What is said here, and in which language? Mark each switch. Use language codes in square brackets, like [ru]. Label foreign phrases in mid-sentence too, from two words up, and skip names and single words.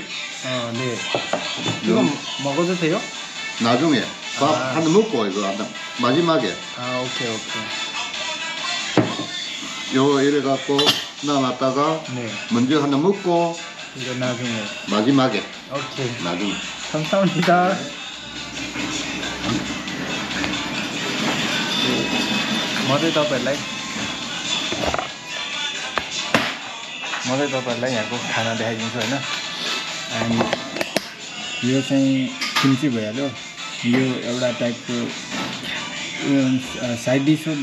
[ko] 네. 이거 먹어도 돼요? 나중에 밥 한 번 먹고 이거 마지막에 오케이. 요 이래 갖고 남았다가 네. 먼저 하나 먹고 이거 나중에. 마지막에 오케이. 나중에. 감사합니다. [ne] म चाहिँ तपाईँहरूलाई यहाँको खाना देखाइदिन्छु होइन एन्ड यो चाहिँ किम्ची भइहाल्यो यो एउटा टाइपको [en] side dish [ne] हो